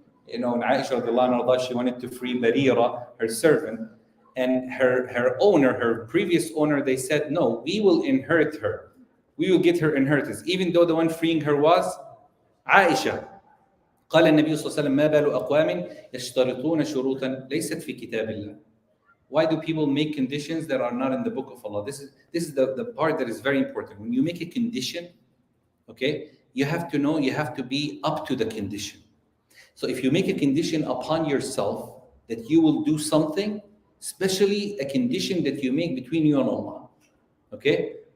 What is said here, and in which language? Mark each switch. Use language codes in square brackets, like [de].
[en] You know, Aisha radiallahu anha, she wanted to free Barira, her servant. And her owner, her previous owner, they said, no, we will inherit her. We will get her inheritance, even though the one freeing her was Aisha. [ar] قال النبي صلى الله عليه وسلم ما بال أقوام يشترطون شروطا ليست في كتاب الله. [en] Why do people make conditions that are not in the book of Allah? This is the part that is very important. When you make a condition, okay, you have to know, you have to be up to the condition. So if you make a condition upon yourself that you will do something, especially a condition that you make between you and Allah, okay?